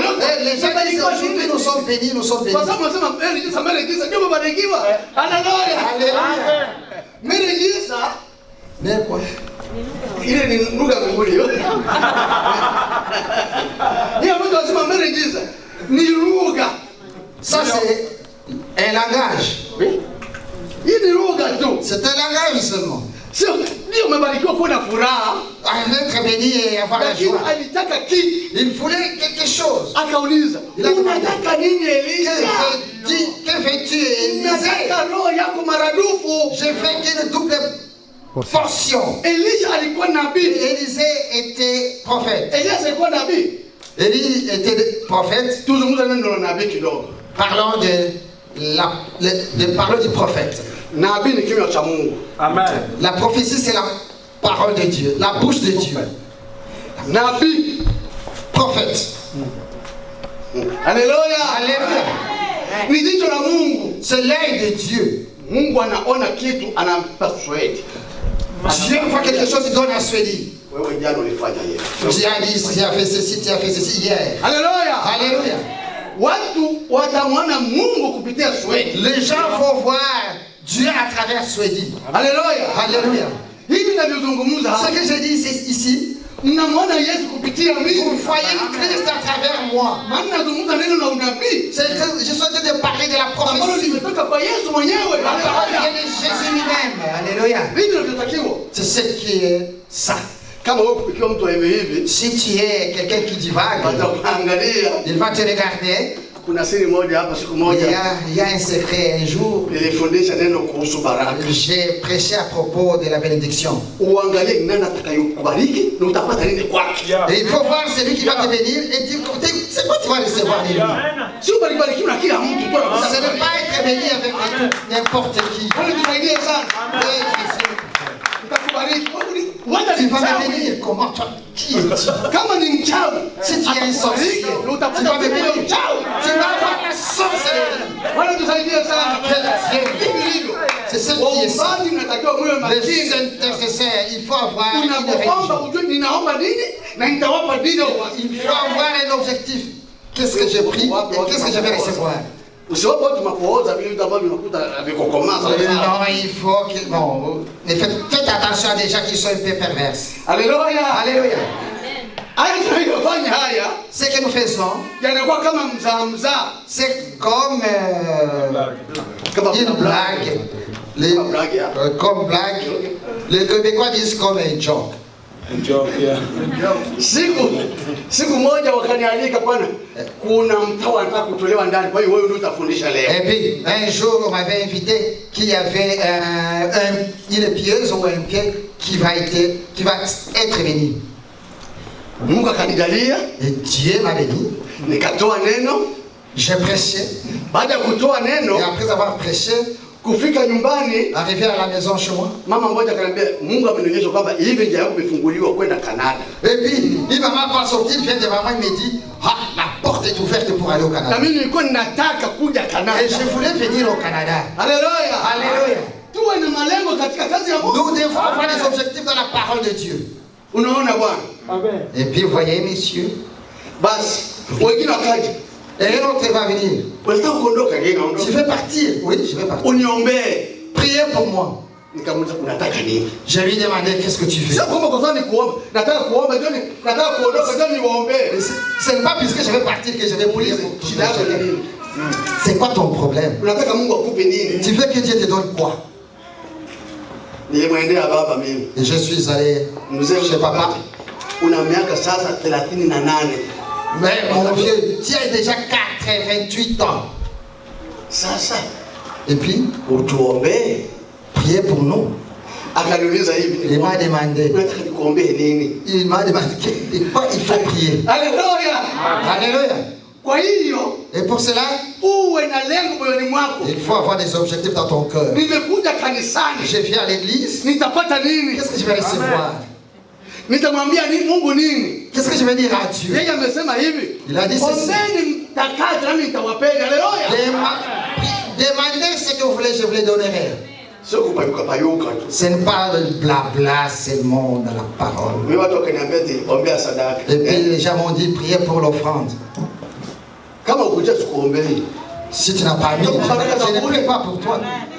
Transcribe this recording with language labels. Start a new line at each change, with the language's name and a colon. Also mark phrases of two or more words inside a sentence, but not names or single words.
Swahili: Leo
French: Les gens disent aujourd'hui nous sommes bénis, nous sommes bénis.
Swahili: Kwa sababu wasema mbele kisa ndio umebarikiwa. Haleluya.
French: Alléluia.
Swahili: Mbele kisa
French: Mais quoi?
Swahili: ile ni lugha mbinguni hiyo. Hiyo mtu wasema mbele kisa ni lugha.
French: Ça, c'est un langage.
Swahili: Hii ni lugha tu.
French: C'est un langage seulement.
Swahili: Sio ndio umebarikiwa kuwa na furaha.
French: Être béni et avoir la
Swahili: Lakini
French: joie.
Swahili: alitaka kitu.
French: Il voulait quelque chose.
Swahili: Akauliza, unataka nini Elisha?
French: Que veux-tu, Élisée?
Swahili: Nataka roho yako maradufu.
French: Je fais une double portion.
Swahili: Elisha alikuwa nabii.
French: Élisée était prophète.
Swahili: Elias alikuwa nabii.
French: Élie était prophète.
Swahili: Tuzungumza neno la nabii kidogo.
French: Parlons parlons du prophète.
Swahili: Nabii ni kinywa cha Mungu. Amen.
French: La prophétie, c'est la parole de Dieu, la bouche de Dieu.
Swahili: Nabii,
French: Prophète.
Swahili: haleluya.
French: Alléluia.
Swahili: Ni jicho la Mungu.
French: C'est l'œil de Dieu.
Swahili: Mungu anaona kitu anampa Swedi.
French: Dieu voit quelque chose, il donne à celui.
Swahili: Wewe jana ulifanya hiyo.
French: Tu as dit, tu as fait ceci, tu as fait ceci hier.
Swahili: Haleluya.
French: Alléluia.
Swahili: Watu watamwona Mungu kupitia Swedi.
French: Les gens vont voir Dieu à travers Swedi.
Swahili: Haleluya.
French: Alléluia.
Swahili: Hivi ninavyozungumza
French: Ce
Swahili: hapa,
French: que je dis ici,
Swahili: mnamwona Yesu kupitia
French: vous
Swahili: mimi.
French: voyez Christ à travers moi.
Swahili: Maana nazungumza neno la unabii.
French: Je suis en train de parler de la
Swahili: Ambalo
French: prophétie.
Swahili: limetoka kwa Yesu mwenyewe.
French: La parole vient
Swahili: Haleluya.
French: de Jésus lui-même. Alléluia.
Swahili: Hivi navyotakiwa.
French: C'est ce qui est ça.
Swahili: Kama wewe ukiwa mtu hivi hivi,
French: Si tu es quelqu'un qui divague,
Swahili: watakuangalia.
French: il va te regarder.
Swahili: Kuna siri moja hapa, siku
French: Il
Swahili: moja
French: y a un secret. Un jour,
Swahili: nilifundisha neno kuhusu baraka.
French: j'ai prêché à propos de la bénédiction.
Swahili: Uangalie nani atakayokubariki na utapata nini kwake.
French: Et il faut voir celui qui va te bénir et dire, c'est quoi tu vas recevoir de lui.
Swahili: Sio baribarikiwa na kila mtu tu.
French: Ce n'est pas être béni avec n'importe qui.
Swahili: Bwana tusaidie sana.
French: Oui, Jésus.
Swahili: Nitakubariki. Wanda
French: Tu
Swahili: ni
French: vas me
Swahili: mchawi.
French: bénir. Comment toi? Qui es-tu?
Swahili: Kama ni mchawi,
French: Si tu es un sorcier,
Swahili: na
French: tu
Swahili: utapata
French: vas me
Swahili: vitu vya
French: bénir.
Swahili: mchawi.
French: Tu vas avoir la sorcellerie.
Swahili: Bwana tusaidie sana. Hivi ndivyo.
French: C'est ce qui est ça.
Swahili: Waombaji mnatakiwa muwe
French: Les
Swahili: makini.
French: intercesseurs, il faut avoir une
Swahili: Unapoomba
French: religion.
Swahili: ujue ninaomba nini na nitawapa nini.
French: Il faut avoir un objectif. Qu'est-ce que j'ai pris et qu'est-ce que je vais recevoir?
Swahili: Usiwape watu makuoza vile vitu ambavyo unakuta vikokomaza.
French: Non, il faut que... Non, mais faites attention à des gens qui sont un peu perverses.
Swahili: Haleluya.
French: Alléluia.
Swahili: Haya tunayofanya haya
French: Ce que nous faisons,
Swahili: yanakuwa kama mzaa.
French: c'est comme
Swahili: Kama
French: une blague. Comme blague, hein. Comme blague. Les Québécois disent comme un joke.
Swahili: Siku moja wakanialika, bwana, kuna mtawa anataka kutolewa ndani, kwa hiyo wewe ndio utafundisha leo.
French: Et puis, un jour, on m'avait invité qu'il y avait une pieuse ou un pied qui va être béni.
Swahili: Mungu akanijalia,
French: Et Dieu m'a béni.
Swahili: nikatoa neno.
French: J'ai prêché.
Swahili: Baada ya kutoa neno,
French: Et après avoir prêché,
Swahili: kufika nyumbani,
French: arrivé à la maison chez moi,
Swahili: mama mmoja akaniambia, Mungu amenionyesha kwamba hivi njia yako imefunguliwa kwenda Kanada.
French: et puis, il m'a pas sorti, il vient devant moi, il me dit, ah, la porte est ouverte pour aller au
Swahili: Na
French: Canada.
Swahili: mimi nilikuwa ninataka kuja Kanada.
French: Et je voulais venir au Canada.
Swahili: Haleluya.
French: Alléluia.
Swahili: Tuwe na malengo katika kazi ya Mungu.
French: Nous devons avoir des objectifs dans la parole de Dieu.
Swahili: Unaona bwana?
French: Et puis, vous voyez, messieurs,
Swahili: Basi wengine wakaja,
French: et un autre va venir.
Swahili: unataka kuondoka, yeye
French: Je
Swahili: naondoka.
French: vais partir. Oui, je vais partir.
Swahili: Uniombee.
French: Priez pour moi.
Swahili: Nikamuuliza unataka nini?
French: Je lui ai demandé qu'est-ce que tu veux.
Swahili: Sio kwamba kwa sababu ni kuomba. Nataka kuomba ndio nataka kuondoka ndio niwaombee.
French: Ce n'est pas puisque je vais partir que je vais prier pour tout.
Swahili: Shida yako ni nini?
French: C'est quoi ton problème?
Swahili: Unataka Mungu akupe nini?
French: Tu veux que Dieu te donne quoi?
Swahili: Nilimwendea baba mimi.
French: Et je suis allé chez papa.
Swahili: Una miaka sasa 38.
French: Mais mon vieux, tu as déjà 88 ans.
Swahili: Sasa.
French: Et puis,
Swahili: utuombee.
French: Priez pour nous.
Swahili: Akaniuliza hivi.
French: Il m'a demandé.
Swahili: Unataka nikuombee nini?
French: Il m'a demandé quoi il faut prier. Alléluia. Alléluia.
Swahili: Kwa hiyo,
French: et pour cela,
Swahili: uwe na lengo moyoni mwako.
French: Il faut avoir des objectifs dans ton cœur.
Swahili: Nimekuja kanisani.
French: Je viens à l'église.
Swahili: Nitapata nini?
French: Qu'est-ce que je vais recevoir?
Swahili: Nitamwambia nini Mungu nini?
French: Qu'est-ce que je vais dire à Dieu?
Swahili: Yeye amesema hivi.
French: Il a dit ceci.
Swahili: Ombeni mtakacho nami nitawapeni.
French: Alléluia. Demandez ce que vous voulez, je vous les donnerai. Ce n'est pas le blabla seulement dans la parole. Et puis les gens m'ont dit priez pour l'offrande. Si tu n'as pas mis, je ne prie pas pour toi.